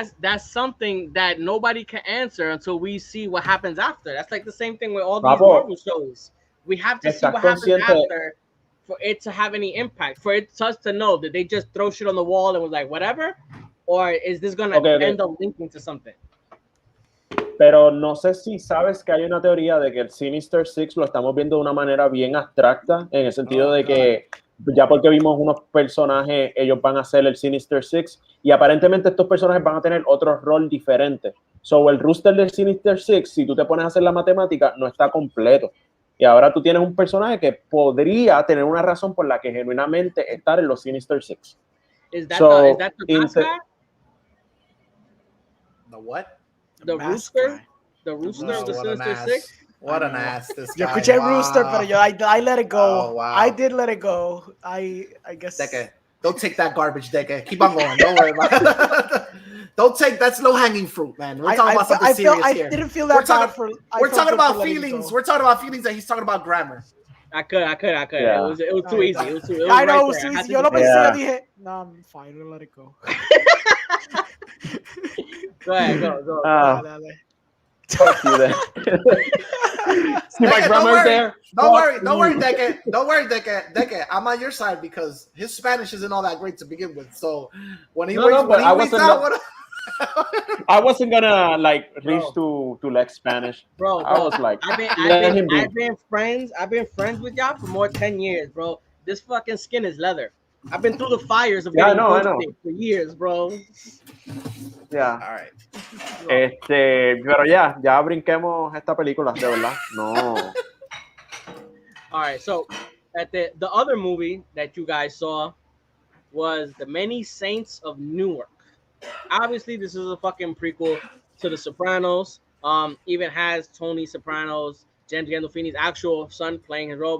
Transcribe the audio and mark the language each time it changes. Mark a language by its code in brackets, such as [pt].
[en] That's something that nobody can answer until we see what happens after. That's like the same thing with all these Marvel shows. We have to see what happens after for it to have any impact. For us to know that they just throw shit on the wall and was like whatever, or is this gonna end up linking to something? [es] Pero no sé si sabes que hay una teoría de que el Sinister Six lo estamos viendo de una manera bien abstracta, en el sentido de que ya porque vimos unos personajes, ellos van a ser el Sinister Six y aparentemente estos personajes van a tener otro rol diferente. So, el roster del Sinister Six, si tú te pones a hacer la matemática, no está completo. Y ahora tú tienes un personaje que podría tener una razón por la que genuinamente estar en los Sinister Six. [en] Is that the mascot? The what? The rooster? The rooster of the Sinister Six? What an ass this guy. [es] Yo escuché rooster, pero I let it go. [en] Oh, wow. I did let it go. I guess. Deke, don't take that garbage, Deke. Keep on going. Don't worry about it. Don't take that's low hanging fruit, man. We're talking about something serious here. I didn't feel that bad for. We're talking about feelings. We're talking about feelings that he's talking about grammar. I could. Yeah. It was too easy. It was too. I know it was too easy. Yo lo pensé, yo dije, no, I'm fine. I'll let it go. Go ahead, go. Fuck you then. See my grammar there? Don't worry, Deke. Don't worry, Deke. I'm on your side because his Spanish isn't all that great to begin with. So when he waits out, I wasn't gonna like reach to like Spanish, bro. I was like, I've been friends with y'all for more than 10 years, bro. This fucking skin is leather. I've been through the fires of getting ghosted for years, bro. Yeah. All right. [es] Pero ya brinquemos esta película, de verdad. No. [en] All right, so at the other movie that you guys saw was The Many Saints of Newark. Obviously, this is a fucking prequel to The Sopranos. Even has Tony Soprano's, James Gandolfini's actual son playing his role.